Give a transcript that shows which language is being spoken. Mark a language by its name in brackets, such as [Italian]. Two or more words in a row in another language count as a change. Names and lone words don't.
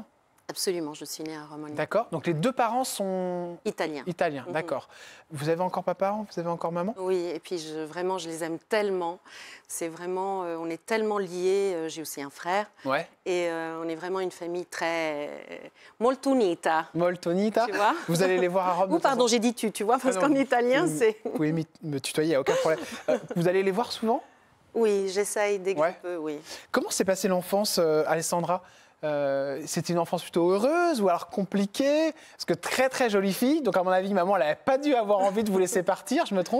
[French] Absolument, je suis née à Rome. D'accord. Donc les deux parents sont italiens. Italiens, d'accord. Vous avez encore papa, vous avez encore maman? Oui, et puis vraiment, je les aime tellement. C'est vraiment, on est tellement liés. J'ai aussi un frère. Ouais. Et on est vraiment une famille très [Italian] molto unita. Molto unita. [French] Tu vois? Vous allez les voir à Rome. Ou pardon, j'ai dit tu vois, parce qu'en italien, c'est. Vous pouvez me tutoyer, il n'y a aucun problème. Vous allez les voir souvent? Oui, j'essaye dès que je peux, oui. Comment s'est passée l'enfance, Alessandra? C'était une enfance plutôt heureuse ou alors compliquée? Parce que très jolie fille, donc à mon avis, maman, elle n'avait pas dû avoir envie de vous laisser partir, je me trompe?